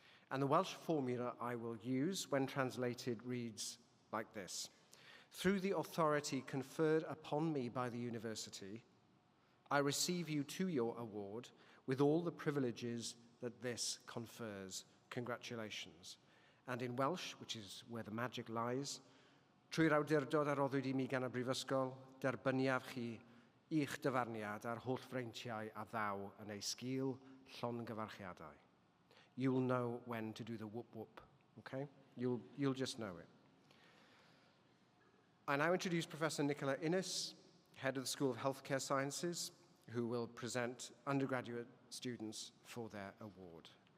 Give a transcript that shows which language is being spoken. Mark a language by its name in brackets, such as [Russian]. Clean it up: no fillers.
[English] And the Welsh formula I will use when translated reads like this. Through the authority conferred upon me by the university, I receive you to your award with all the privileges that this confers. Congratulations. And in Welsh, which is where the magic lies, [Welsh] trwy'r awdurdod a roddwyd I mi gan y Brifysgol, derbyniaf chi i'ch dyfarniad a'r holl freintiau a ddaw yn ei sgil llongyfarchiadau. [English] You'll know when to do the whoop whoop, okay? You'll just know it. I now introduce Professor Nicola Innes, Head of the School of Healthcare Sciences, who will present undergraduate students for their award.